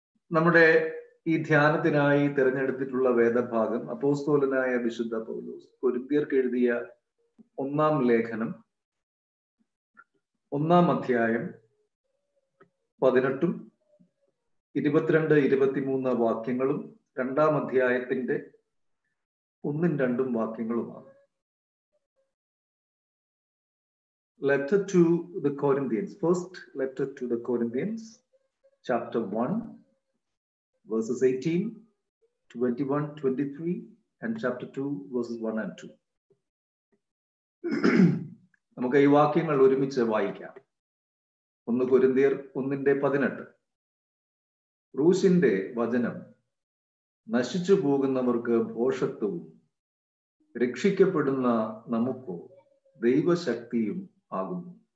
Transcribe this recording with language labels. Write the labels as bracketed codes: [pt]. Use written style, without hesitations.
[ml] നമ്മുടെ ഈ ധ്യാനത്തിനായി തിരഞ്ഞെടുത്തിട്ടുള്ള വേദഭാഗം അപ്പോസ്തലനായ വിശുദ്ധ പൗലോസ് കൊരിന്ത്യർക്ക് എഴുതിയ 1-ാം ലേഖനം 1-ാം അധ്യായം 18, 22, 23 വാക്യങ്ങളും 2-ാം അധ്യായത്തിന്റെ 1, 2 വാക്യങ്ങളുമാണ്. [en] Letter to the Corinthians, first letter to the Corinthians, chapter 1, verses 18, 21, 23, and chapter 2, verses 1 and 2. [ml] നമുക്ക് ഈ വാക്യങ്ങൾ ഒരുമിച്ച് വായിക്കാം. 1 കൊരിന്ത്യർ 1:18. ക്രൂശിന്റെ വചനം നശിച്ചു പോകുന്നവർക്ക് ഭോഷത്വവും രക്ഷിക്കപ്പെടുന്ന നമുക്കോ ദൈവശക്തിയും ആകുന്നു.